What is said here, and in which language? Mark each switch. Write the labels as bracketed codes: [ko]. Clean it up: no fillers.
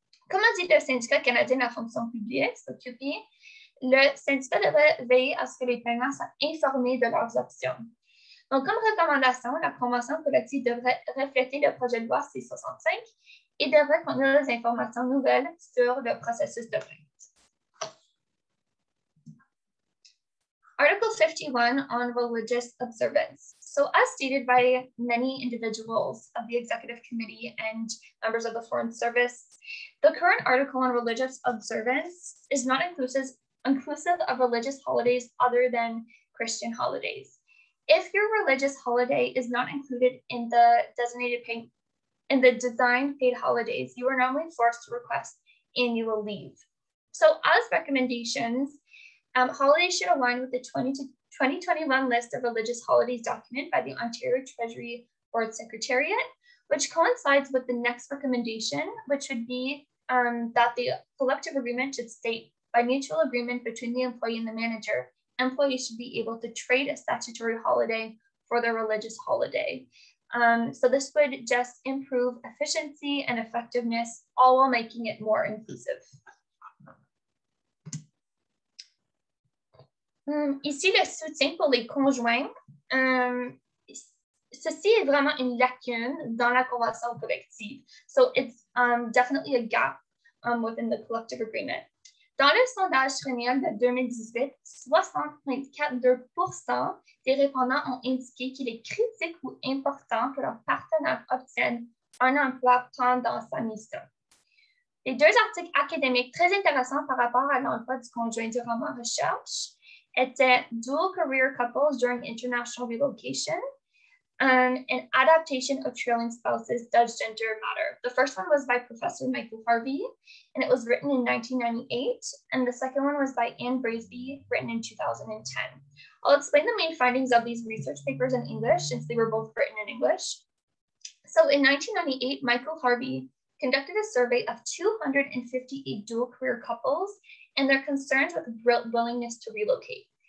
[fr] Comme a dit le syndicat canadien de la fonction publique, SOQP, le syndicat devrait veiller à ce que les plaignants soient informés de leurs options. Donc, comme recommandation, la convention collective devrait refléter le projet de loi C-65 et devrait contenir des informations nouvelles sur le processus de plainte. [en] Article 51 on religious observance. So as stated by many individuals of the Executive Committee and members of the Foreign Service, the current article on religious observance is not inclusive of religious holidays other than Christian holidays. If your religious holiday is not included in the design paid holidays, you are normally forced to request annual leave. So as recommendations, holidays should align with the 2021 list of religious holidays document by the Ontario Treasury Board Secretariat, which coincides with the next recommendation, which would be that the collective agreement should state, by mutual agreement between the employee and the manager, employees should be able to trade a statutory holiday for their religious holiday. So this would just improve efficiency and effectiveness, all while making it more inclusive. [fr] Ici, le soutien pour les conjoints. Ceci est vraiment une lacune dans la convention collective. [en] So it's definitely a gap within the collective agreement. [fr] Dans le sondage triennal de 2018, 60,42% des répondants ont indiqué qu'il est critique ou important que leur partenaire obtienne un emploi pendant sa mission. Les deux articles académiques très intéressants par rapport à l'emploi du conjoint durant ma recherche étaient [en] Dual Career Couples During International Relocation [fr] and [en] Adaptation of Trailing Spouses, Does Gender Matter? The first one was by Professor Michael Harvey, and it was written in 1998, and the second one was by Anne Braceby, written in 2010. I'll explain the main findings of these research papers in English, since they were both written in English. So in 1998, Michael Harvey conducted a survey of 258 dual career couples and their concerns with willingness to relocate.